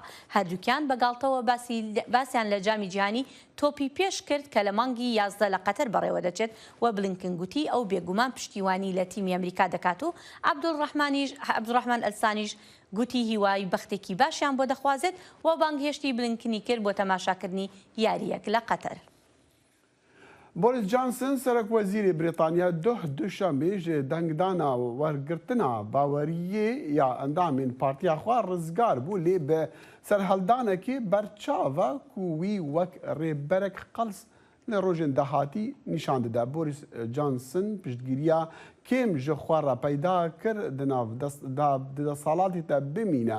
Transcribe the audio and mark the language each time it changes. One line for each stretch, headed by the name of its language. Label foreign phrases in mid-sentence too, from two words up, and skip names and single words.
Central Kurdish: هەردووکیان بەگاڵتەوە باسییان لە جامی جیهانی تۆپی پێش کرد کە لە مانگی 11 لە قەتەر بەڕێوە دەچێت و بلنکن گوتی ئەو بێگومان پشتیوانی لە تیمی ئەمریکا دەکات و عەبدوڕەحمان ئەلسانیش گوتی هیوای بەختێکی باشیان بۆ دەخوازێت و بانگهێشتی بلنکنی کرد بۆ تەماشاکردنی یاریەک لە قەتەر. بۆریس جانسن سەرۆک وەزیری بریتانیا دوشەمێ
Kurdish: ji dengdana wergirtina baweriyê ya endamên Partiya Xwe rizgar bû lê bi serheldanekê berçava ku wî wek rêberek qels li rojên dahatî nîşan dide. Boris Johnson piştgiriya kêm ji xwe re peyda kir di nav destsalatê te bimîne.